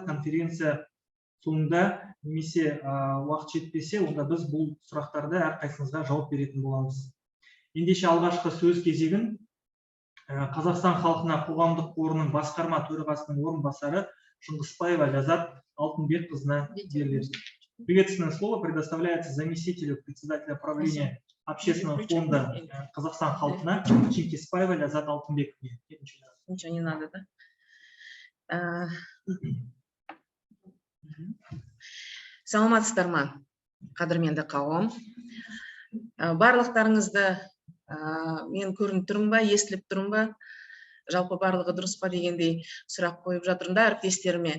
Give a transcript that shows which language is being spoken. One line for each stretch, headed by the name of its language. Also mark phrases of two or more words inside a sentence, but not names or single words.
Kazakh: Конференция соңында немесе уақыт жетпесе, онда біз бұл сұрақтарды әрқайсыңызға жауап беретін боламыз. Ендеше алғашқы сөз кезегін Қазақстан халқына қоғамдық қорының басқарма төрағасының орынбасары Шыңғысбаева Ляззат Алтынбекқызына беріледі.
Russian: Приветственное слово предоставляется заместителю председателя правления общественного фонда Казахстан халқына Шыңғысбаева Ляззат Алтынбековне. Ничего не надо, да?
Kazakh: Саламатсыздар ма, қадірменді қауым. Барлықтарыңызды мен көрініп тұрмын ба, естіліп тұрмын ба, жалпы барлығы дұрыс па дегендей сұрақ қойып жатырмын да әріптестеріме.